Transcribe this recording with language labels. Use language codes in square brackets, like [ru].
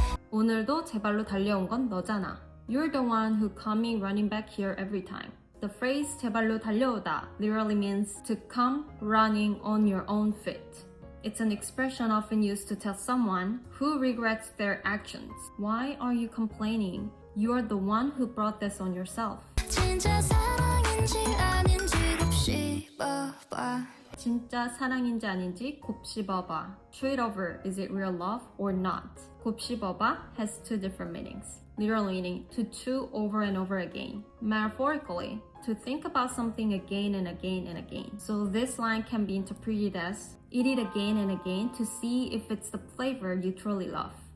[ko] 오늘도 제 발로 달려온 건 너잖아. [en] You're the one who caught me running back here every time. The phrase [ko] 제발로 달려오다 [en] literally means to come running on your own feet. It's an expression often used to tell someone who regrets their actions. Why are you complaining? You're the one who brought this on yourself. [ko] 진짜 사랑인지 아닌지 곱씹어봐. 진짜 사랑인지 아닌지 곱씹어봐. [en] Trade over, is it real love or not? 곱씹어봐 has two different meanings. Literal meaning, to chew over and over again. Metaphorically, to think about something again and again and again. So this line can be interpreted as, eat it again and again to see if it's the flavor you truly love.